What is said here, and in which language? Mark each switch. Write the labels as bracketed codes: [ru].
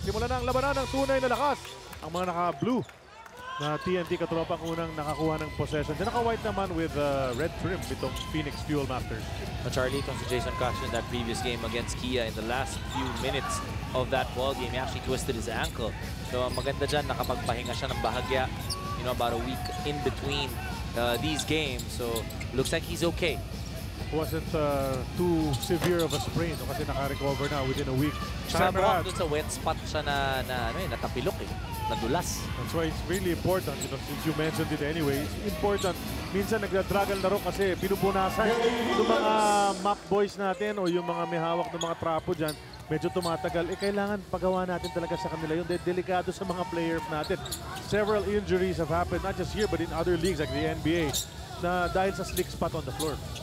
[tl] Simulan na ang labanan ng tunay na lakas. Ang mga naka-blue na TNT Katropa ang unang nakakuha ng possession. Then naka-white naman [en] with red trim [tl] itong Phoenix Fuel Masters. [en] Charlie, itong si Jason Castro in that previous game against Kia in the last few minutes of that ball game, he actually twisted his ankle. [tl] So maganda dyan, nakapagpahinga siya ng bahagya, [en] you know, about a week in between these games. So looks like he's okay. Wasn't too severe of a sprain [tl] kasi naka-recover na [en] within a week. [tl] Sa wet spot siya na natapilok eh. Nadulas. [en] That's why it's really important, you know, since you mentioned it anyway, it's important. [tl] Minsan nagda-draggle na rin kasi pinupunasan yung mga map boys natin o yung mga may hawak ng mga trapo dyan, medyo tumatagal. Kailangan pagawa natin talaga sa kanila yung delikado sa mga players natin. [en] Several injuries have happened, not just here, but in other leagues like the NBA, [tl] na dahil sa [en] slick spot on the floor.